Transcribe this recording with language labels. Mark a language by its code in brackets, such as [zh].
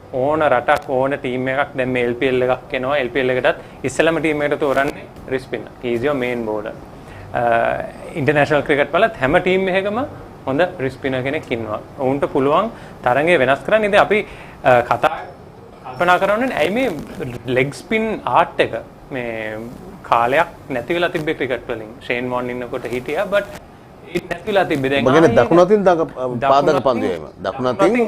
[si] ඕන රටක් ඕන ටීම් එකක් දැන් මේ LPL එකක් එනවා. LPL එකටත් ඉස්සෙල්ලම ටීම් එකට තෝරන්නේ wrist spinner. [en] He is your main bowler. [si] International cricket වලත් හැම ටීම් එකකම හොඳ රිස් ස්පිනර් කෙනෙක් ඉන්නවා. උන්ට පුළුවන් තරඟය වෙනස් කරන්න. ඉතින් අපි කල්පනා කරන්නේ ඇයි මේ ලෙග් ස්පින් ආර්ට් එක මේ කාලයක් නැති වෙලා තිබ්බේ ක්‍රිකට් වලින්. ෂේන් වොන් ඉන්නකොට හිටියා but it නැති වෙලා තිබ්බේ. දැන් මගනේ දකුණු අතින් පාදක පන්දු එම. දකුණු අතින්